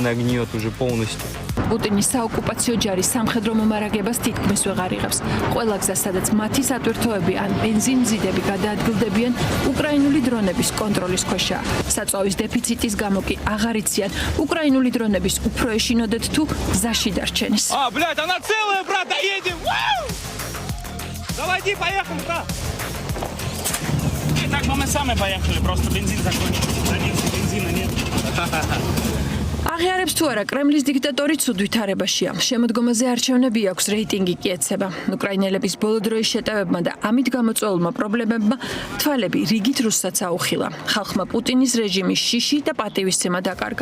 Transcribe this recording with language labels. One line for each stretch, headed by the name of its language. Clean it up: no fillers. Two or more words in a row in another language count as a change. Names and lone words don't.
Georgian: პუტინის საოკუპაციო ჯარის სამხედრო მომარაგებას თითქმის ვეღარ იღებს. ყველა გზა, სადაც მათი სატვირთოები ან ბენზინმზიდები გადაადგილდებიან, უკრაინული დრონების კონტროლის ქვეშაა. საწვავის დეფიციტის გამო კი აღარ იციან უკრაინული დრონების უფრო ეშინოდეთ თუ გზაში დარჩენის.
Russian: Блядь, она целая, брат, доедем! Заводи, поехали, брат! Так бы мы сами поехали, просто бензин закончился. Бензина нет.
Georgian: აღიარებს თუ არა, კრემლის დიქტატორი ცუდ ვითარებაშია. შემოდგომაზე არჩევნები აქვს, რეიტინგი კი ეცება. უკრაინელების ბოლო დროის შეტევებმა და ამით გამოწვეულმა პრობლემებმა თვალები რიგით რუსსაც აუხილა. ხალხმა პუტინის რეჟიმის შიში და პატივისცემა დაკარგა.